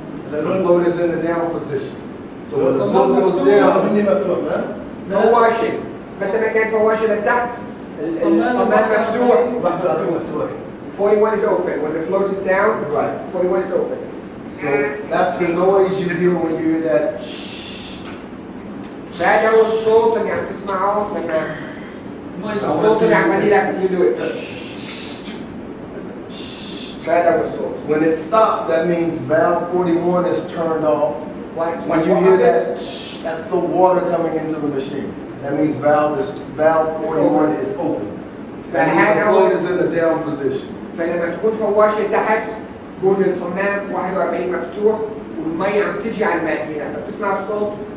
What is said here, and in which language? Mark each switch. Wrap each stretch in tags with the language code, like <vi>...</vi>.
<en>The float is in the down position. So when the float goes down,</en> <ar>فواشة متى ما كان فواشة لتحت الصمام مفتوح.</ar> <en>41 is open. When the float is down, right. 41 is open. So that's the noise you hear when you hear that.</en> <ar>هذا هو الصوت اللي عم تسمعه لما الصوت اللي عمال لك يدوي. هذا هو الصوت.</ar> <en>When it stops, that means valve 41 is turned off. When you hear that, that's the water coming into the machine. That means valve 41 is open. That means the float is in the down position.</en> <ar>فلما تكون فواشة تحت يكون الصمام 41 مفتوح والمي عم تجي على الماكينة فبتسمع الصوت.</ar>